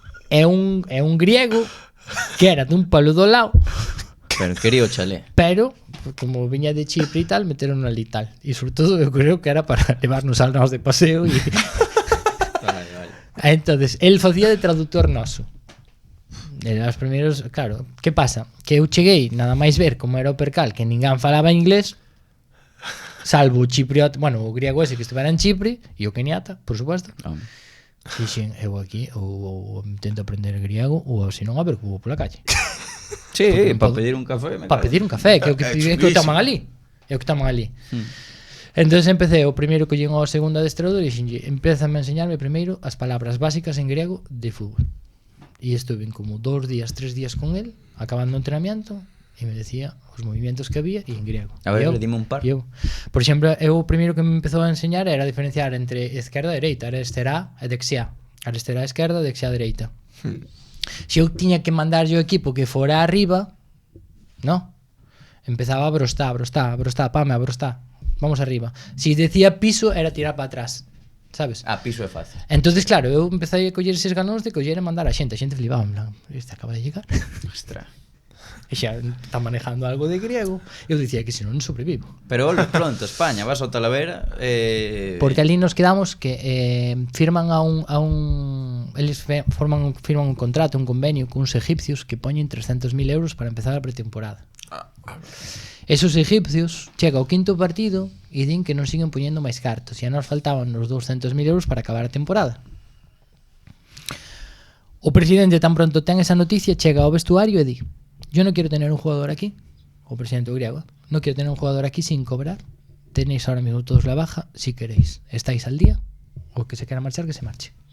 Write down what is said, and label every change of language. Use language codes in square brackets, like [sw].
[gl] É un griego que era dun pueblo do lado, pero quería o chalé. Pero como viña de Chipre e tal, meteron ali tal. E sobre todo eu creo que era para levarnos al nos de paseo e Vale. entonces, el facía de traductor noso. Era os primeiros, claro, que pasa? Que eu cheguei, nada máis ver como era o percal, que ninguén falaba inglés, salvo o chipriota, bueno, o griego ese que estivera en Chipre e o keniata, por suposto. Dixen, eu aquí ou intento aprender griego ou se non a ver cubo pola calle. Sí, para pedir un café. Para pedir un café, que é o que toman ali. Entonces empecé, o primeiro que llego ao segundo adestrador e dixenlle, empézame a enseñarme primeiro as palabras básicas en griego de fútbol. E estuve como 2 días, 3 días con él, acabando o entrenamiento, e me decía os movimentos que había e en griego. A ver, dime un par. Por exemplo, o primeiro que me empezou a enseñar era diferenciar entre esquerda e dereita, aresterá e dexia. Aresterá a esquerda, dexia a dereita. Se eu tiña que mandar o equipo que fora arriba, no, empezaba a brostá, pame, a brostá, vamos arriba. Se decía piso, era tirar para atrás, sabes? Piso é fácil. Entonces, claro, eu empecé a coller eses galóns de coller e mandar a xente flipaba, en plan, este acaba de llegar. Ostras. E xa está manejando algo de griego. Eu dicía que se non sobrevivo. Pero volves pronto a España, vas ao Talavera. Porque ali nos quedamos que firman a un eles firman un contrato, un convenio con uns egipcios que poñen 300.000 euros para empezar a pretemporada. Esos egipcios chega o quinto partido e din que non siguen poñendo máis cartos e a nos faltaban os 200.000 euros para acabar a temporada. O presidente tan pronto ten esa noticia, chega ao vestuario e di: [es] yo no quiero tener un jugador aquí, [gl] o presidente griego, [es] no quiero tener un jugador aquí sin cobrar, tenéis ahora mismo todos la baja, si queréis, estáis al día, o que se quiera marchar, que se marche.